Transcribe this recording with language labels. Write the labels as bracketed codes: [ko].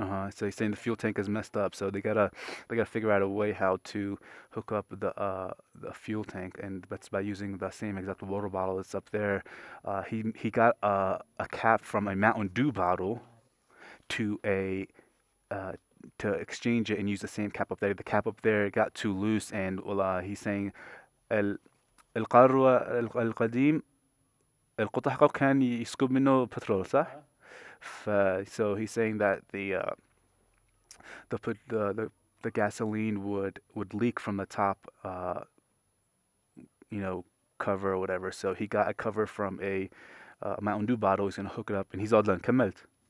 [en] So he's saying the fuel tank is messed up, so they gotta figure out a way how to hook up the fuel tank, and that's by using the same exact water bottle that's up there. He got a cap from a Mountain Dew bottle to exchange it and use the same cap up there. The cap up there got too loose, and he's saying [ar] القارورة القديم القطع حقه كان يسكب منه بترول صح؟ اه [en] So he's saying that the put the gasoline would leak from the top you know cover or whatever. So he got a cover from a Mountain Dew bottle. He's gonna hook it up, and he's all done. [ar] كملت.